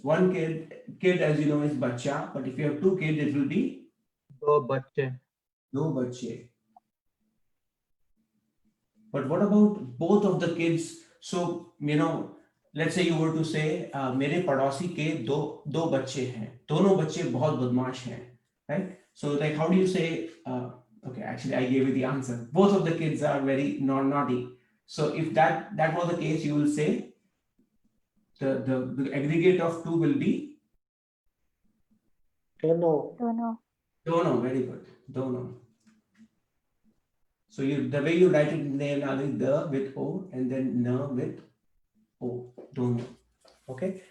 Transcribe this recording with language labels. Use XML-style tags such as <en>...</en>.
<en>One kid, as you know, is bacha, but if you have two kids, it will be</en> <hi>Do bacche. do bache.</hi> <en>But what about both of the kids? So, let's say you were to say,</en> <hi>मेरे पड़ोसी के दो बच्चे हैं. दोनों बच्चे बहुत बदमाश हैं,</hi> <en>right? So, like, how do you say? Okay, actually, I gave you the answer. Both of the kids are very naughty. So, if that was the case, you will say the aggregate of two will be</en> <hi>Dono.</hi> <en>dono. Very good, dono. So the way you write it in Devanagari, the with O and then na with O, dono. Okay.</en>